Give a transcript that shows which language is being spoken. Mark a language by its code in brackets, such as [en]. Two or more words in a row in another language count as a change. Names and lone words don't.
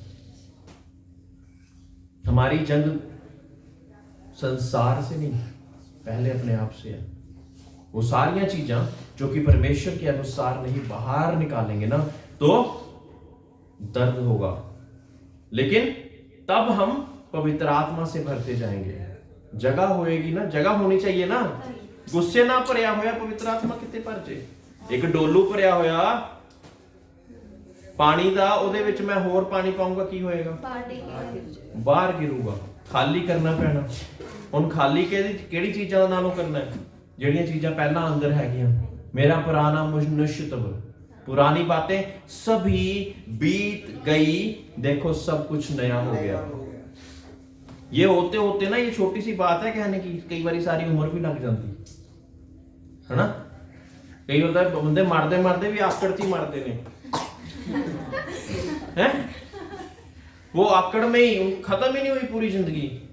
[hi] हमारी जंग संसार से नहीं, पहले अपने आप से है। वो सारियां चीजें जो कि परमेश्वर के अनुसार नहीं बाहर निकालेंगे ना तो दर्द होगा, लेकिन तब हम पवित्र आत्मा से भरते जाएंगे। [pa] ਜਗ੍ਹਾ ਹੋਏਗੀ ਨਾ, ਜਗ੍ਹਾ ਹੋਣੀ ਚਾਹੀਏ ਨਾ। ਗੁੱਸੇ ਨਾ ਭਰਿਆ ਹੋਇਆ ਪਵਿੱਤਰ ਆਤਮਾ ਕਿੱਤੇ ਭਰ ਜੇ। ਇੱਕ ਡੋਲੂ ਭਰਿਆ ਹੋਇਆ ਪਾਣੀ ਦਾ, ਉਹਦੇ ਵਿੱਚ ਮੈਂ ਹੋਰ ਪਾਣੀ ਪਾਊਂਗਾ ਕੀ ਹੋਏਗਾ? ਬਾਹਰ ਗਿਰੂਗਾ। ਖਾਲੀ ਕਰਨਾ ਪੈਣਾ। ਹੁਣ ਖਾਲੀ ਕਿਹੜੀ ਚੀਜ਼ਾਂ ਨਾਲੋਂ ਕਰਨਾ है? ਜਿਹੜੀਆਂ ਚੀਜ਼ਾਂ ਪਹਿਲਾਂ ਅੰਦਰ ਹੈਗੀਆਂ। [hi] मेरा पुराना मनुष्य तब, पुरानी बातें सभी बीत गई, देखो सब कुछ नया हो गया। ये होते होते ना, ये छोटी सी बात है कहने की, कई बार सारी उम्र भी लग जाती है ना। कई होता है बंदे मारते मारते भी आकड़ ही मारते ने हैं, वो आकड़ में ही खत्म ही नहीं हुई पूरी जिंदगी।